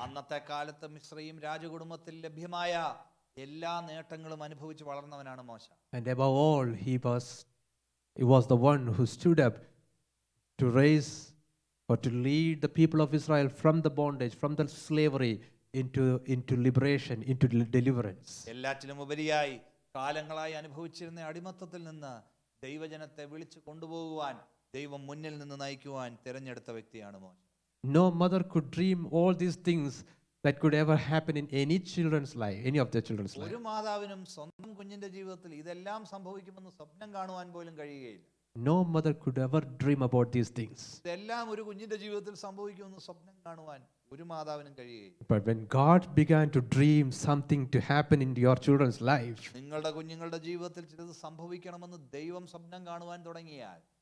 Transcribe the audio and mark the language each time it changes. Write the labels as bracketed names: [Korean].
[Malayalam] അന്നത്തെ കാലത്ത് മിസ്രയീം രാജകുടുംബത്തിൽ ലഭ്യമായ എല്ലാ നേട്ടങ്ങളും അനുഭവിച്ച് വളർന്നവനാണ് മോശ. [English] And above all, he was the one who stood up to raise or to lead the people of Israel from the bondage, from the slavery into liberation, into deliverance. [Malayalam] എല്ലാറ്റിലും ഉപരിയായി കാലങ്ങളായി അനുഭവിച്ചിരുന്ന അടിമത്തത്തിൽ നിന്ന് ദൈവജനത്തെ വിളിച്ചു കൊണ്ടുപോകുവാൻ ദൈവം മുന്നിൽ നിന്ന് നയിക്കുവാൻ തിരഞ്ഞെടുത്ത വ്യക്തിയാണ് മോശ. [English] No mother could dream all these things that could ever happen in any of their children's life. [Malayalam] ഒരു മാതാവിനും സ്വന്തം കുഞ്ഞിന്റെ ജീവിതത്തിൽ ഇതെല്ലാം സംഭവിക്കുമെന്ന് സ്വപ്നം കാണുവാൻ പോലും കഴിയുകയില്ല. [English] No mother could ever dream about these things. [Malayalam] ഇതെല്ലാം ഒരു കുഞ്ഞിന്റെ ജീവിതത്തിൽ സംഭവിക്കുമെന്ന് സ്വപ്നം കാണുവാൻ ഒരു മാതാവിനും കഴിയുകയില്ല. [English] But when God began to dream something to happen in your children's life, [Malayalam] നിങ്ങളുടെ കുഞ്ഞുങ്ങളുടെ ജീവിതത്തിൽ ചിലത് സംഭവിക്കണമെന്ന് ദൈവം സ്വപ്നം കാണുവാൻ തുടങ്ങിയാൽ